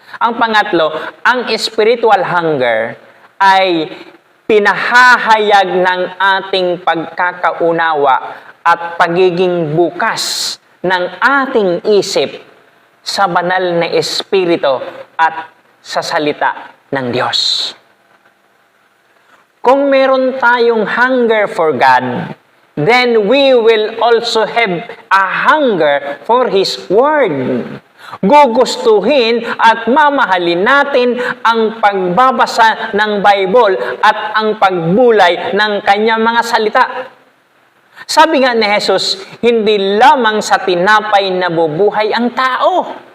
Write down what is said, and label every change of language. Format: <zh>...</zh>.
<tl>Ang pangatlo, ang spiritual hunger ay pinahahayag ng ating pagkakaunawa at pagiging bukas ng ating isip sa banal na Espiritu at sa salita ng Diyos. Kung meron tayong</tl> <en>hunger for God, then we will also have a hunger for His Word.</en> <tl>Gugustuhin at mamahalin natin ang pagbabasa ng Bible at ang pagbulay ng kanyang mga salita. Sabi nga ni Jesus, hindi lamang sa tinapay nabubuhay ang tao.</tl>